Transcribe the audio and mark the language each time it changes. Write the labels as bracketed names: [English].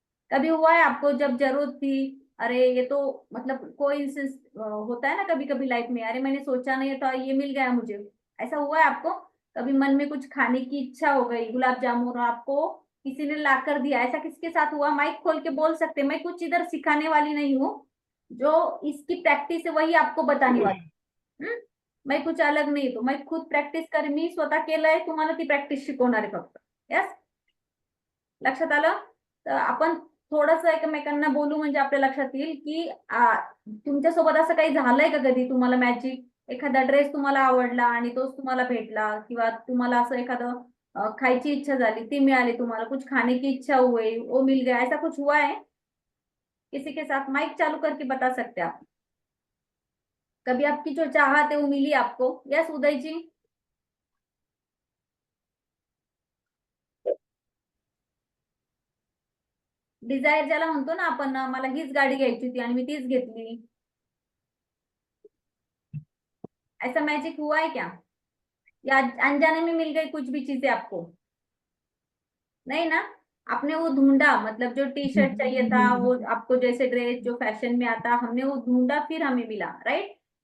[Hindi] कभी हुआ है आपको जब जरूरत थी, अरे ये तो मतलब कोई होता है ना कभी कभी लाइफ में, अरे मैंने सोचा नहीं था ये मिल गया मुझे, ऐसा हुआ है आपको? कभी मन में कुछ खाने की इच्छा हो गई, गुलाब जामुन, और आपको किसी ने ला कर दिया, ऐसा किसके साथ हुआ? माइक खोल के बोल सकते हैं। मैं कुछ इधर सिखाने वाली नहीं हूँ, जो इसकी प्रॅक्टिस है वही आपको बताने वाली। हम्म? मैं कुछ अलग नाही, तो मैं खुद प्रॅक्टिस कर, [Marathi] मी स्वतः केलंय, तुम्हाला ती प्रॅक्टिस शिकवणार आहे फक्त। यस, लक्षात आलं? तर आपण थोडस एकमेकांना बोलू म्हणजे आपल्या लक्षात येईल की तुमच्यासोबत असं काही झालंय का कधी? तुम्हाला मॅजिक, एखादा ड्रेस तुम्हाला आवडला आणि तोच तुम्हाला भेटला, किंवा तुम्हाला असं एखादं खायची इच्छा झाली ती मिळाली, तुम्हाला [Hindi] कुछ खाने की इच्छा हुई वो मिल गया, ऐसा कुछ हुआ है किसी के साथ? माइक चालू करके बता सकते आप। कभी आपकी जो चाहत है वो मिली आपको? यस उदय जी। डिझायर ज्याला म्हणतो ना आपण, मला हीच गाडी घ्यायची होती आणि मी तीच घेतली, ऐसा मैजिक हुआ है क्या? या अनजाने में मिल गई कुछ भी चीजें आपको? नहीं ना? आपने वो ढूंढा, मतलब जो टी शर्ट चाहिए था, वो आपको जैसे ड्रेस जो फैशन में आता, हमने वो ढूंढा, फिर हमें मिला, राइट?